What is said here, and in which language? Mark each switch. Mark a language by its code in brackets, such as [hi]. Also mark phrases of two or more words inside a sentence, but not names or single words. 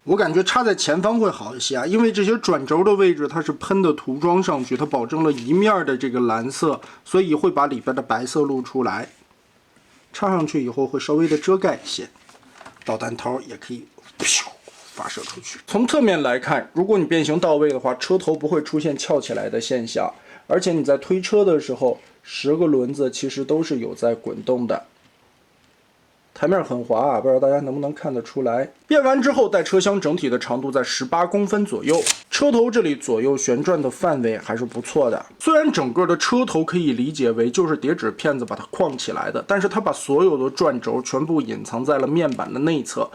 [zh] 我感覺插在前方會好一些啊，因為這些轉軸的位置它是噴的塗裝上去，它保證了一面的這個藍色，所以會把裡邊的白色露出來。插上去以後會稍微的遮蓋一些，導彈頭也可以發射出去。從側面來看，如果你變形到位的話，車頭不會出現翹起來的現象，而且你在推車的時候，10個輪子其實都是有在滾動的， 台面很滑啊，不知道大家能不能看得出来。变完之后，带车厢整体的长度在18公分左右，车头这里左右旋转的范围还是不错的。虽然整个的车头可以理解为就是叠紙片子把它框起来的，但是它把所有的转轴全部隐藏在了面板的内侧。